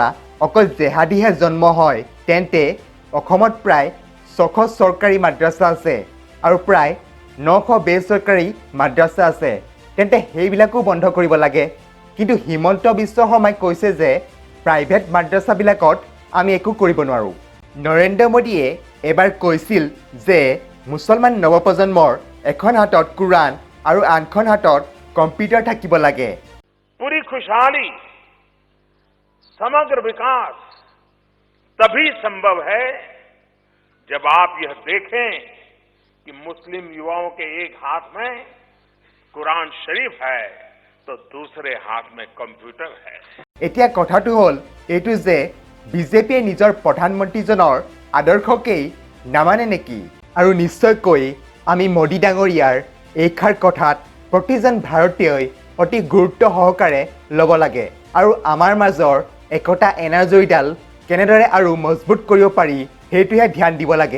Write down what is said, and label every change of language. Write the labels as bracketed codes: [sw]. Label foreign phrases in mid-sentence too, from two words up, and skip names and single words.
[as] অকল জেহাদীহে জন্ম হয় তেন্তে অসমত প্ৰায় 600 চৰকাৰী মাদ্ৰাছা আছে আৰু প্ৰায় 900 বেচৰকাৰী মাদ্ৰাছা আছে তেন্তে সেইবিলাকো বন্ধ কৰিব লাগে কিন্তু হিমন্ত বিশ্ব শৰ্মাই কৈছে যে প্ৰাইভেট মাদ্ৰাছাবিলাকত আমি একো কৰিব নোৱাৰোঁ নৰেন্দ্ৰ মোদীয়ে এবাৰ কৈছিল যে মুছলমান নৱপ্ৰজন্মৰ এখন হাতত কোৰাণ আৰু আনখন হাতত কম্পিউটাৰ থাকিব লাগে [hi] पूरी खुशहाली समग्र विकास तभी संभव है जब आप यह देखें कि मुस्लिम युवाओं के एक हाथ में कुरान शरीफ है तो दूसरे हाथ में कंप्यूटर है। [as] এতিয়া কথাটো হ'ল এইটো যে বিজেপিয়ে নিজৰ প্ৰধানমন্ত্ৰীজনৰ আদৰ্শকেই নামানে নেকি আৰু নিশ্চয়কৈ আমি মোদী ডাঙৰীয়াৰ এইষাৰ কথাত প্ৰতিজন ভাৰতীয়ই অতি গুৰুত্ব সহকাৰে ল'ব লাগে আৰু আমাৰ মাজৰ একতা এনাজৰীডাল কেনেদৰে আৰু মজবুত কৰিব পাৰি সেইটোহে ধ্যান দিব লাগে।